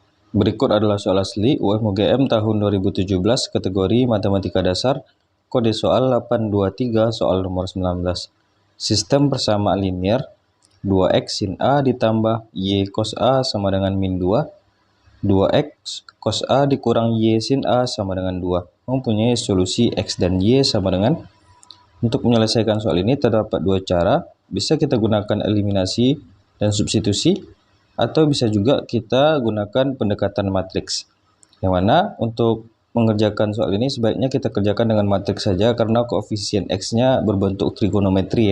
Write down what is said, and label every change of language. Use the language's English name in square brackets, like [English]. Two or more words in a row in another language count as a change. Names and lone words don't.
[Indonesian] Berikut adalah soal asli UMUGM tahun 2017 kategori Matematika Dasar, kode soal 823 soal nomor 19. Sistem persamaan linear 2x sin A ditambah Y cos A sama dengan min 2, 2x cos A dikurang Y sin A sama dengan 2. Mempunyai solusi X dan Y sama dengan. Untuk menyelesaikan soal ini terdapat dua cara, bisa kita gunakan eliminasi dan substitusi, atau bisa juga kita gunakan pendekatan matriks. Yang mana untuk mengerjakan soal ini sebaiknya kita kerjakan dengan matriks saja karena koefisien X-nya berbentuk trigonometri ya.